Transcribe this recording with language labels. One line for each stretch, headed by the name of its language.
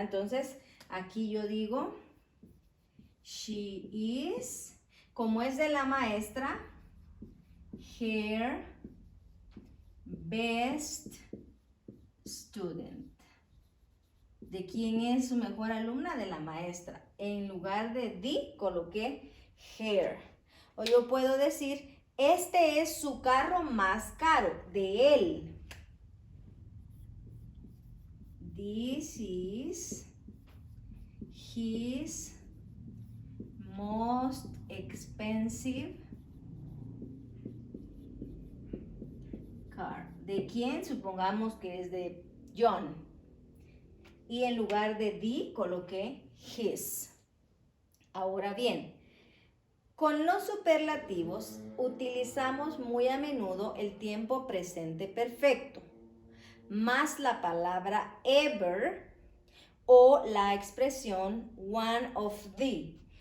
Spanish: Entonces, aquí yo digo,
English: she is,
Spanish: como es de la maestra,
English: her best student.
Spanish: ¿De quién es su mejor alumna? De la maestra. En lugar de the, coloqué her. O yo puedo decir, este es su carro más caro, de él.
English: This is his most expensive car.
Spanish: ¿De quién? Supongamos que es de John. Y en lugar de the coloqué his. Ahora bien, con los superlativos utilizamos muy a menudo el tiempo presente perfecto, más la palabra ever o la expresión one of the.